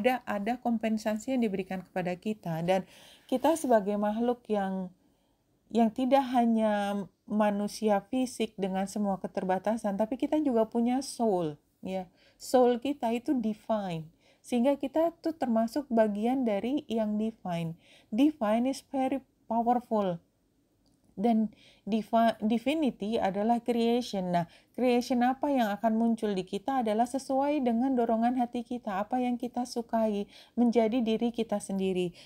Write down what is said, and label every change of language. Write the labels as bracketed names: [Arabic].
[Indonesian] Ada kompensasi yang diberikan kepada kita, dan kita sebagai makhluk yang tidak hanya manusia fisik dengan semua keterbatasan, tapi kita juga punya soul ya. Soul kita itu divine. Sehingga kita tuh termasuk bagian dari yang divine. [English] Divine is very powerful. [Indonesian] Dan divinity adalah creation. Nah, creation apa yang akan muncul di kita adalah sesuai dengan dorongan hati kita, apa yang kita sukai, menjadi diri kita sendiri.